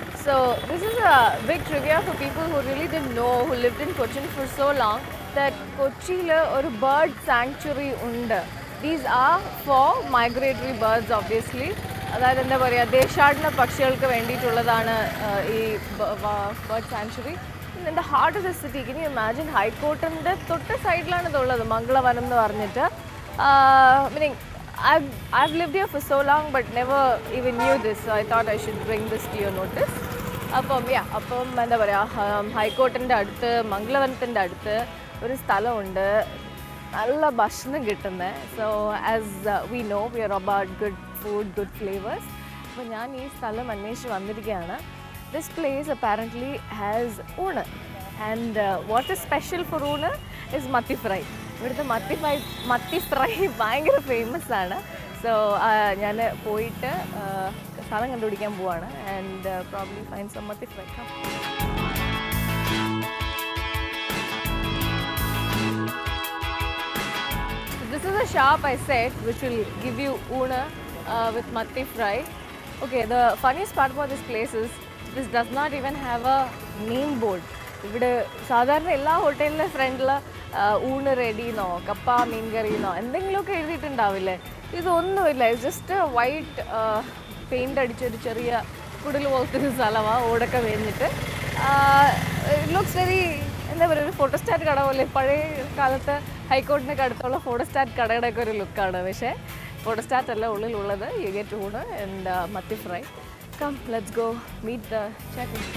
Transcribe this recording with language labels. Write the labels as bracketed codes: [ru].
[en] So this is a big trivia for people who really didn't know, who lived in Cochin for so long, that [ml] Kochile [en] or bird sanctuary [ml] unda. [en] These are for migratory birds, obviously. [ml] അതായത് എന്താ പറയുക, ദേശാടന പക്ഷികൾക്ക് വേണ്ടിയിട്ടുള്ളതാണ് ഈ bird sanctuary. [en] In the heart of the city. Can you imagine? High Court and the [ml] തൊട്ട് സൈഡിലാണ് ഇതുള്ളത്, മംഗളവനം എന്ന് പറഞ്ഞിട്ട്. [en] Meaning, I've lived here for so long but never even knew this, so I thought I should bring this to your notice. [ml] അപ്പം എന്താ പറയുക, ഹൈക്കോർട്ടിൻ്റെ അടുത്ത് മംഗളവനത്തിൻ്റെ അടുത്ത് ഒരു സ്ഥലമുണ്ട്, നല്ല ഭക്ഷണം കിട്ടുന്നത്. [en] So as we know, we are about good food, good flavours. [ml] അപ്പോൾ ഞാൻ ഈ സ്ഥലം അന്വേഷിച്ച് വന്നിരിക്കുകയാണ്. [en] This place apparently has Oona, and what is special for Oona is Matti fry. [ml] ഇവിടുത്തെ മത്തി ഫ്രൈ ഭയങ്കര ഫേമസ് ആണ്. സോ ഞാൻ പോയിട്ട് സ്ഥലം കണ്ടുപിടിക്കാൻ പോവാണ് [en] and probably find some [ml] മത്തി fry. [en] This is a shop I said which will give you Oona with matti fry. Okay, the funniest part about this place is this does not even have a name board. [ml] ഇവിടെ സാധാരണ എല്ലാ ഹോട്ടലിലെ ഫ്രണ്ടിൽ ഊണ് റെഡിന്നോ കപ്പ മീൻ കറിന്നോ എന്തെങ്കിലുമൊക്കെ എഴുതിയിട്ടുണ്ടാവില്ലേ, ഇതൊന്നുമില്ല. Just white paint അടിച്ചൊരു ചെറിയ കുടിൽ പോലത്തെ ഒരു സ്ഥലമാണ്, ഓടൊക്കെ വേഞ്ഞിട്ട്. [en] it looks very, [ml] എന്താ പറയുക, ഒരു ഫോട്ടോസ്റ്റാറ്റ് കട പോലെ. പഴയ കാലത്ത് ഹൈക്കോർട്ടിനൊക്കെ അടുത്തുള്ള ഫോട്ടോസ്റ്റാറ്റ് കടയുടെയൊക്കെ ഒരു ലുക്കാണ്. പക്ഷേ ഫോട്ടോസ്റ്റാറ്റ് അല്ല ഉള്ളിലുള്ളത്. [en] You get oonu and mathi fry. Come, let's go meet the chef.